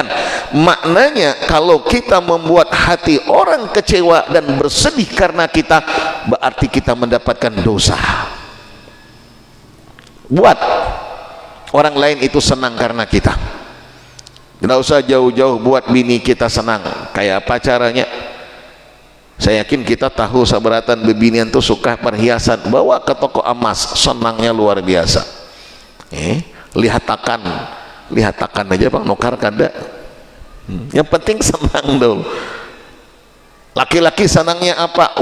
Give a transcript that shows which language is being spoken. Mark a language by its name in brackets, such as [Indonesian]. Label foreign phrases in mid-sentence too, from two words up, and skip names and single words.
[Indonesian] Maknanya kalau kita membuat hati orang kecewa dan bersedih karena kita, berarti kita mendapatkan dosa. Buat orang lain itu senang karena kita. Tidak usah jauh-jauh buat bini kita senang. Kayak apa caranya? Saya yakin kita tahu [Banjar] sabaratan bebinian [Indonesian] tuh suka perhiasan, bawa ke toko emas, senangnya luar biasa. [Banjar] Lihat akan aja Bang, nukar kada. [Indonesian] Yang penting senang dulu. Laki-laki senangnya apa?